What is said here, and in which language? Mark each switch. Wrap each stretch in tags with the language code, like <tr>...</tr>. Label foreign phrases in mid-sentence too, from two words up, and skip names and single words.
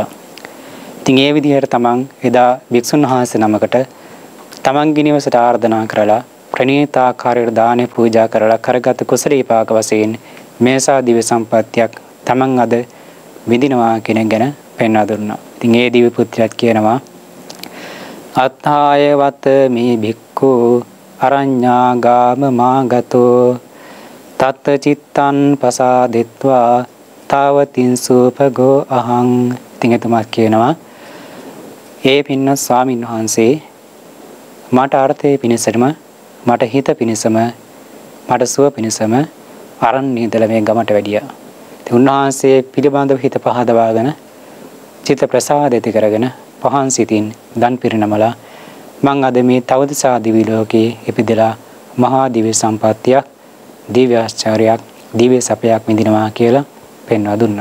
<si>ඉතින් ඒ විදිහට තමන් එදා භික්ෂුන් වහන්සේ නමකට තමන්ගේ නිවසට ආරාධනා කරලා ප්‍රණීත ආකාරයට දාන පූජා කරලා කරගත් කුසල විපාක වශයෙන් මේසා දිව්‍ය සම්පත්තියක් තමන් අද විඳිනවා කියන ගැන පෙන්වා දුන්නා. ඉතින් ඒ දිව්‍ය පුත්‍රයාත් කියනවා</si> <pi>අත්ථාය වත මේ භික්ඛු අරඤ්ඤාගාම මාගතෝ තත් චිත්තං පසාදෙත්වා තාවතින් සූපගෝ අහං.</pi> <si>ඉතින් එතුමා කියනවා ඒ පින්වත් ස්වාමීන් වහන්සේ මට අර්ථයේ පිණිසම මට හිත පිණිසම මට සුව පිණිසම අරණ්‍ය ඉඳලා මේ ගමට වැඩියා. ඉතින් උන්වහන්සේ පිළිබඳව හිත පහදවාගෙන චිත්ත ප්‍රසාදිත කරගෙන පහන් සිතින් දන් පිරිනමලා මං අද මේ තවදසා දිවි ලෝකේ ඉපදලා මහා දිව්‍ය සම්පත්තියක් දිව්‍ය ආශ්චර්යයක් දිව්‍ය සපයක් විඳිනවා කියලා පෙන්වා දුන්නා.</si>